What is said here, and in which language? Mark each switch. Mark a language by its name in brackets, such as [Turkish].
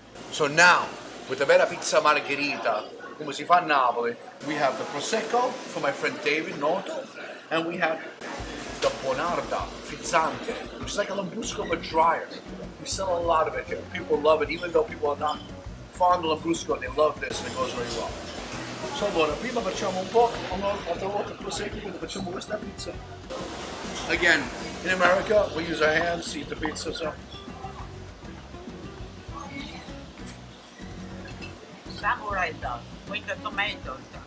[English] So now, with the vera pizza margherita, [Italian] come si fa a Napoli, [English] we have the Prosecco for my friend David Noto, and we have the Bonarda Frizzante, which is like a Lambrusco but drier. We sell a lot of it here. People love it, even though people are not fond of Lambrusco, they love this and it goes very well. [Italian] So allora, prima facciamo un po', un'altra volta il Prosecco, quindi facciamo questa pizza. [English] Again, in America, we use our hands to eat the pizza, so. Samurai dog with the tomatoes.